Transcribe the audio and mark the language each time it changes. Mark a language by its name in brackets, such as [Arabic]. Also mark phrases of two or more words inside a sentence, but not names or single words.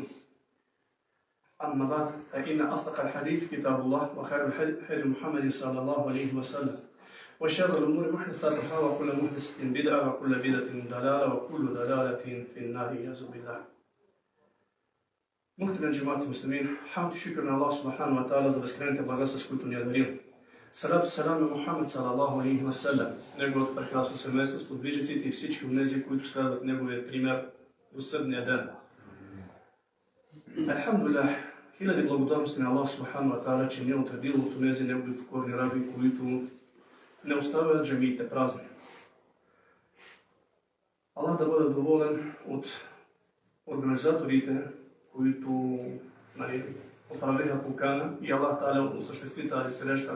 [Arabic] أما بعد فإن أصدق الحديث كتاب الله وخير الحديث محمد صلى الله عليه وسلم وشر الأمور محدثاتها وكل محدثة بدعة وكل بدعة ضلالة وكل ضلالة في النار والعياذ بالله. [Bosnian] Muhterem džemati muslimin, hamd i šükr na Allah [Arabic] سبحانه وتعالى [Bosnian] za beskrajne blagoslov s kojim je dario. [Arabic] صلاة سلام на Мухаммед صلى الله عليه وسلم, [Bulgarian] неговото прекрасно семейство, сподвижниците и всички онези, които следват неговия пример до съдния ден. Алхамдулилlah, хиляди благодарности на Allah [Arabic] سبحانه وتعالى, [Bulgarian] че не е отредил от онези негови покорни раби, които не оставят джамиите празни. Allah да бъде доволен от организаторите, които отправиха покана и Аллах Та'аля осъществи тази среща.